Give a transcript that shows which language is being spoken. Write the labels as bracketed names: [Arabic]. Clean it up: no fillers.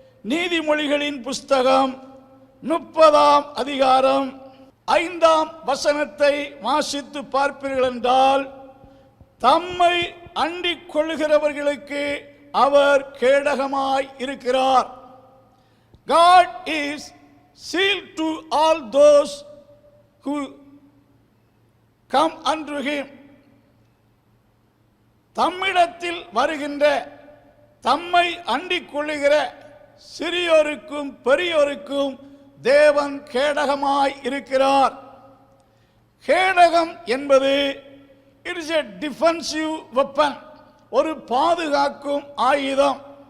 [Tamil] நீதிமொழிகளின் புஸ்தகம் 30ஆம் அதிகாரம் 5ஆம் வசனத்தை வாசித்து பார்ப்பீர்கள் என்றால், தம்மை அண்டிக் கொள்ளுகிறவர்களுக்கு அவர் கேடகமாய் இருக்கிறார். [English] God is sealed to all those who come unto him. [Tamil] தம்மிடத்தில் வருகின்ற, தம்மை அண்டிக் கொள்ளுகிற சிறியோருக்கும் பெரியோருக்கும் தேவன் கேடகமாய் இருக்கிறார். கேடகம் என்பது [English] it is a defensive weapon, [Tamil] ஒரு பாதுகாக்கும் ஆயுதம்.